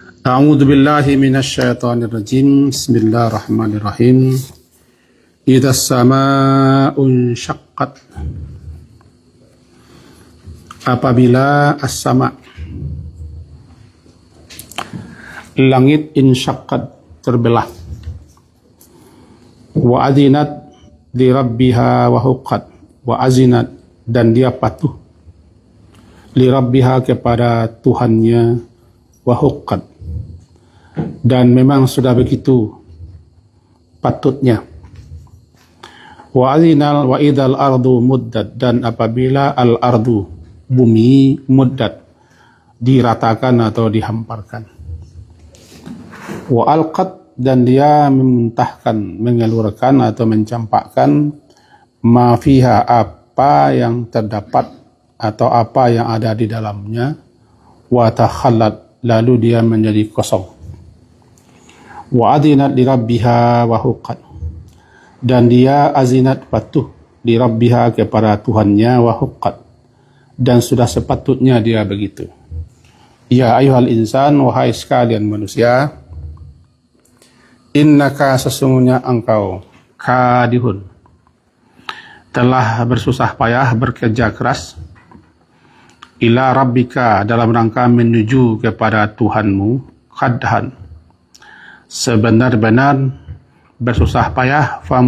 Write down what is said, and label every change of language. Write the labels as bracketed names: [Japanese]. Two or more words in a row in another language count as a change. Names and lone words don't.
[Arabic] أعوذ بالله من الشيطان الرجيم. بسم الله الرحمن الرحيم. إذا السماء انشقت. [Indonesian] Apabila as-sama' langit insyaqqat terbelah. [Arabic] وأذنت لربها وحقت. وأذنت [Indonesian] dan dia patuh [Arabic] لربها [Indonesian] kepada Tuhannya [Arabic] وحقت. [Indonesian] Dan memang sudah begitu patutnya. [Arabic] وإذا الأرض مدت, [Indonesian] dan apabila [Arabic] الأرض [Indonesian] bumi muddat diratakan atau dihamparkan. [Arabic] وألقت, [Indonesian] dan dia memuntahkan, mengeluarkan atau mencampakkan [Arabic] ما فيها, [Indonesian] apa yang terdapat atau apa yang ada di dalamnya. [Arabic] وتخلت, [Indonesian] lalu dia menjadi kosong. [Arabic] وأذنت لربها وحقت, [Indonesian] dan dia azinat patuh [Arabic] لربها [Indonesian] kepada Tuhannya [Arabic] وحقت, [Indonesian] dan sudah sepatutnya dia begitu. [Arabic] يا أيها الإنسان, [Indonesian] wahai sekalian manusia, innaka, sesungguhnya engkau, kadihun, telah bersusah payah, bekerja keras, [Arabic] إلى ربك, [Indonesian] dalam rangka menuju kepada Tuhanmu, kadhan, sebenar-benar bersusah payah,